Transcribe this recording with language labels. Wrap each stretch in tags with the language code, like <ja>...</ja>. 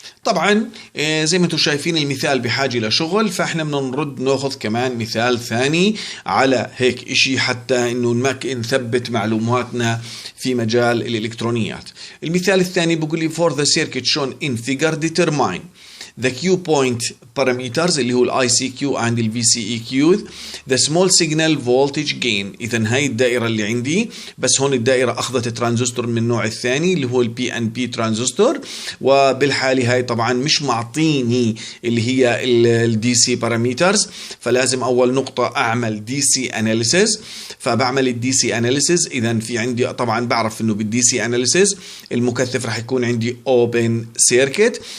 <ar>طبعا زي ما انتم شايفين المثال بحاجة لشغل، فاحنا بدنا نرد ناخذ كمان مثال ثاني على هيك اشي حتى انه نثبت معلوماتنا في مجال الالكترونيات. المثال الثاني بيقول لي</ar> <en>for the circuit shown in figure determine the Q point parameters</en> <ar>اللي هو ال</ar> <en>ICQ and ال VCEQ the small signal voltage gain.</en> <ar>إذا هاي الدائرة اللي عندي، بس هون الدائرة أخذت ترانزستور من النوع الثاني اللي هو ال PNP ترانزستور، وبالحالة هاي طبعا مش معطيني اللي هي ال DC parameters، فلازم أول نقطة أعمل DC analysis. فبعمل ال DC analysis، إذا في عندي طبعا بعرف إنه بال DC analysis المكثف راح يكون عندي open circuit.</ar>